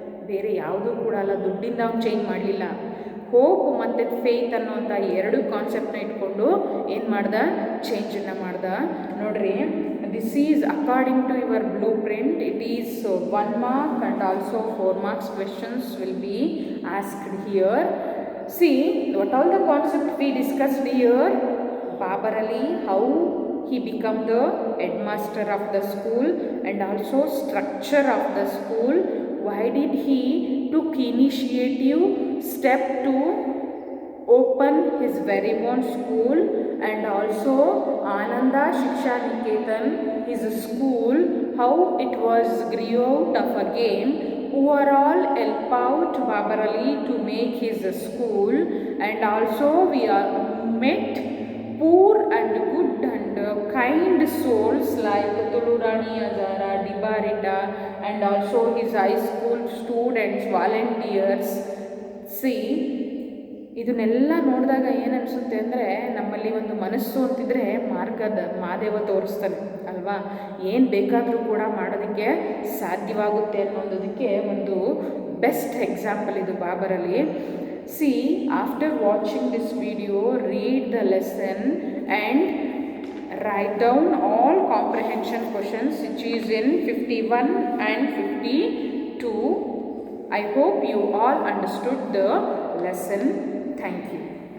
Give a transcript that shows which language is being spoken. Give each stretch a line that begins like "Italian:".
Kannada: ಬೇರೆ ಯಾವುದೂ ಕೂಡ ಅಲ್ಲ, ದುಡ್ಡಿಂದ ಅವ್ನು ಚೇಂಜ್ ಮಾಡಲಿಲ್ಲ. ಹೋಪ್ ಮತ್ತು ಫೇತ್ ಅನ್ನೋಂಥ ಎರಡು ಕಾನ್ಸೆಪ್ಟನ್ನ ಇಟ್ಕೊಂಡು ಏನು ಮಾಡ್ದ, ಚೇಂಜನ್ನು ಮಾಡ್ದ.
English: ನೋಡ್ರಿ, this is according to your blueprint. It is 1 mark and also 4 marks questions will be asked here. See, what all the concept we discussed here. Babar Ali, how he became the headmaster of the school, and also structure of the school. Why did he took initiative step to open his very own school, and also Ananda Shiksha Niketan, his school, how it was grew out of a game. Overall help out Babar Ali to make his school, and also we are met poor and good and kind souls like Tulurani Azara, Dibarita, and also his high school students, volunteers.
Kannada: See, ಇದನ್ನೆಲ್ಲ ನೋಡಿದಾಗ ಏನು ಅನಿಸುತ್ತೆ ಅಂದರೆ, ನಮ್ಮಲ್ಲಿ ಒಂದು ಮನಸ್ಸು ಅಂತಿದ್ರೆ ಮಾರ್ಗದ ಮಾದೇವ ತೋರಿಸ್ತಾನೆ ಅಲ್ವಾ. ಏನು ಬೇಕಾದರೂ ಕೂಡ ಮಾಡೋದಕ್ಕೆ ಸಾಧ್ಯವಾಗುತ್ತೆ ಅನ್ನೋದಕ್ಕೆ ಒಂದು ಬೆಸ್ಟ್ ಎಕ್ಸಾಂಪಲ್ ಇದು Babur Ali.
English: See, after watching this video, read the lesson and write down all comprehension questions which is in 51 and 52. I hope you all understood the lesson. Thank you.